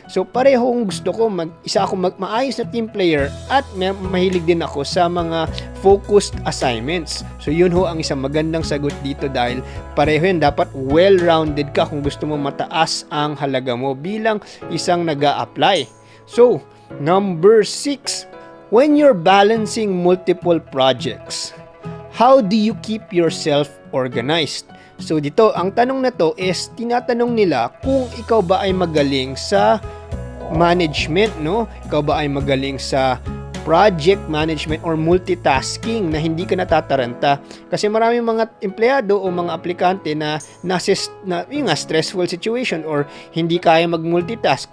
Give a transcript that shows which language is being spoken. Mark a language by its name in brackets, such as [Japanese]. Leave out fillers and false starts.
[Filipino] So parehong gusto ko, isa ako maayos na team player at mahilig din ako sa mga focused assignments. So yun ho ang isang magandang sagot dito dahil pareho yun, dapat well-rounded ka kung gusto mo mataas ang halaga mo bilang isang nag-a-apply. So, number 6. [English] When you're balancing multiple projects, how do you keep yourself organized? [Filipino] So dito, ang tanong na to is tinatanong nila kung ikaw ba ay magaling sa management, no? Ikaw ba ay magaling sa project management or multitasking na hindi ka natataranta. Kasi maraming mga empleyado o mga aplikante na yung stressful situation or hindi kaya mag-multitask.